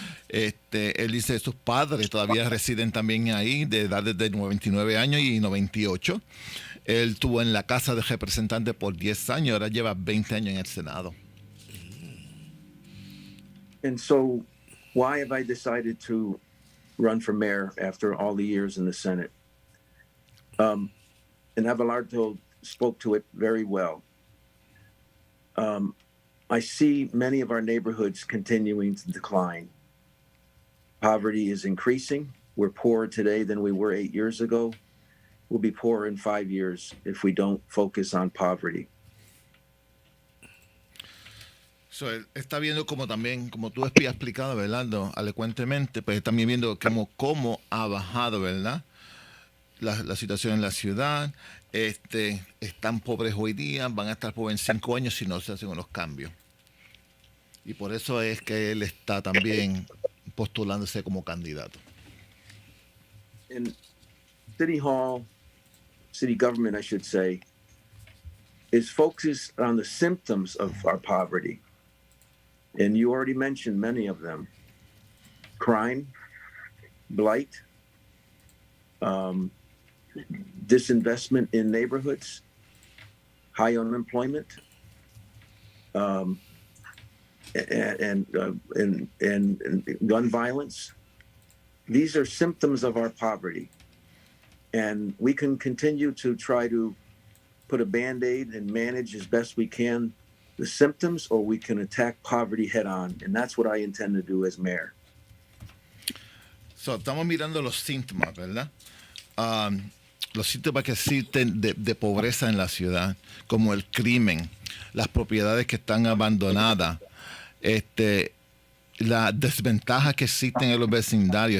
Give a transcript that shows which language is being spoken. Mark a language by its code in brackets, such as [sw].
[es] Él dice que sus padres todavía residen también ahí, de edades de 99 años y 98. Él estuvo en la Casa de Representantes por 10 años, ahora lleva 20 años en el Senado. [en] And so, why have I decided to run for mayor after all the years in the Senate? And Abelardo spoke to it very well. I see many of our neighborhoods continuing to decline. Poverty is increasing. We're poorer today than we were 8 years ago. We'll be poorer in 5 years if we don't focus on poverty. [es] So, él está viendo como también, como tú has explicado, Abelardo, elocuentemente, pues también viendo cómo ha bajado, ¿verdad?, la situación en la ciudad. Están pobres hoy día, van a estar pobres en 5 años si no se hacen unos cambios. Y por eso es que él está también postulándose como candidato. [en] And City Hall, city government, I should say, is focused on the symptoms of our poverty. And you already mentioned many of them: crime, blight, disinvestment in neighborhoods, high unemployment, and gun violence. These are symptoms of our poverty, and we can continue to try to put a Band-Aid and manage as best we can the symptoms, or we can attack poverty head on, and that's what I intend to do as mayor. [es] So, estamos mirando los síntomas, ¿verdad? Los síntomas que existen de pobreza en la ciudad, como el crimen, las propiedades que están abandonadas, las desventajas que existen en los vecindarios.